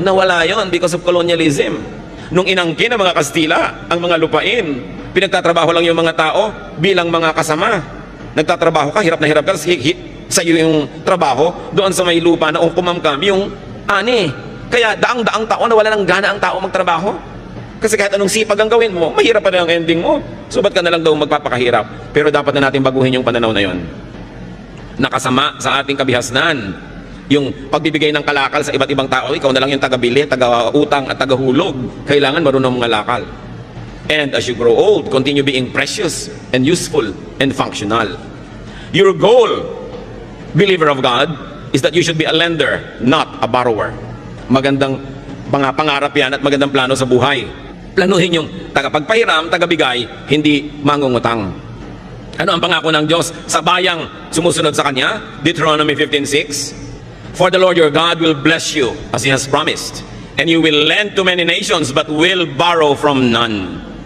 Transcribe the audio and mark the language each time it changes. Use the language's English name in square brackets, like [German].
[Filipino] Nawala yon [English] because of colonialism. [Filipino] Nung inangkin ng mga Kastila, ang mga lupain, pinagtatrabaho lang yung mga tao bilang mga kasama. Nagtatrabaho ka, hirap na hirap ka, sa iyo yung trabaho, doon sa may lupa na kumamkam yung ani. Kaya daang-daang taon na wala ng gana ang tao magtrabaho. Kasi kahit anong sipag ang gawin mo, mahirap pa na ang ending mo. So ba't ka na lang daw magpapakahirap? Pero dapat na natin baguhin yung pananaw na yon. Nakasama sa ating kabihasnan yung pagbibigay ng kalakal sa iba't ibang tao. Ikaw na lang yung taga-bili, taga-utang at taga-hulog. Kailangan marunong mangalakal. [English] And as you grow old, continue being precious and useful and functional. Your goal, believer of God, is that you should be a lender, not a borrower. [Filipino] Magandang pangarap yan at magandang plano sa buhay. Planuhin yung tagapagpahiram, tagabigay, hindi mangungutang. Ano ang pangako ng Diyos sa bayang sumusunod sa Kanya? [English] Deuteronomy 15:6. For the Lord your God will bless you as He has promised, and you will lend to many nations but will borrow from none.